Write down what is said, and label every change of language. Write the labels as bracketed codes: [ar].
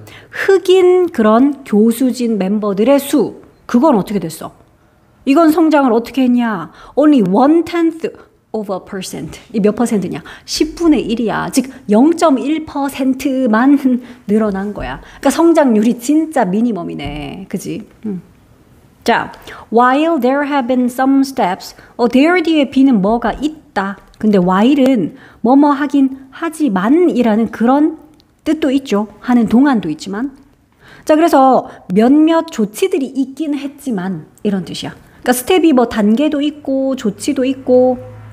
[ko] 흑인 그런 교수진 멤버들의 수. 그건 어떻게 됐어? 이건 성장을 어떻게 했냐? [en] Only 1/10 of a percent. [ko] 이 몇 퍼센트냐? 10분의 1이야. 즉 0.1%만 늘어난 거야. 그러니까 성장률이 진짜 미니멈이네. 그지? [en] 자, while there have been some steps. [ko] there 뒤에 be는 뭐가 있다. 근데 while은 뭐뭐 하긴 하지만이라는 그런 뜻도 있죠. 하는 동안도 있지만. 자, 그래서 몇몇 조치들이 있긴 했지만 이런 뜻이야. 그러니까 스텝이 뭐 단계도 있고 조치도 있고.